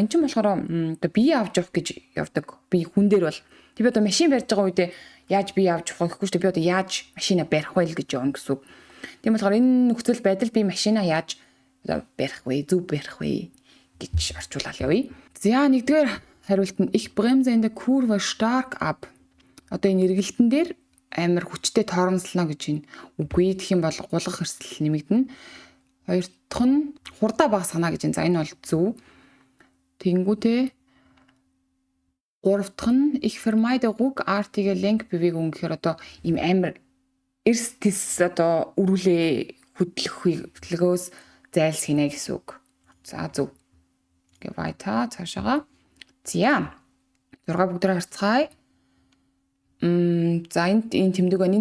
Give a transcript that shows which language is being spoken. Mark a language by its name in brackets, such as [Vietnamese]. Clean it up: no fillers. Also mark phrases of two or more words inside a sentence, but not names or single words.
[Mongolian] Энд чинь болохоор одоо бие авч явах гэж явдаг. Би хүн дээр бол би одоо машин барьж байгаа үедээ яаж бие авч явах гэхгүй шүү дээ. Би одоо яаж машина барих вэ гэж явна гэсэн үг. Тийм болохоор энэ нөхцөл байдал би машина яаж одоо барих вэ, зөв барих вэ гэж орчуулаад явъя. За нэгдүгээр хариулт нь [German] ich bremse in der Kurve stark ab. [Mongolian] Одоо энэ эргэлтэн дээр амар хүчтэй торомслоно гэж байна. Үгүй гэх юм бол гулгах эрсдэл нэмэгдэнэ. Хоёр дахь нь хурдаа багасгана гэж байна. За энэ бол зөв. Тэнгүүтээ гурав дахь нь [German] ich vermeide ruckartige Lenkbewegung [Mongolian] гэхээр одоо ийм амар эрс тис одоо өрүүлээ хөдөлгөөс зайлсхийнэ гэсэн үг. За зөв. Гэ weiter цаашаага. За 6 бүгдээр харцгаая. За энэ тэмдэг байна.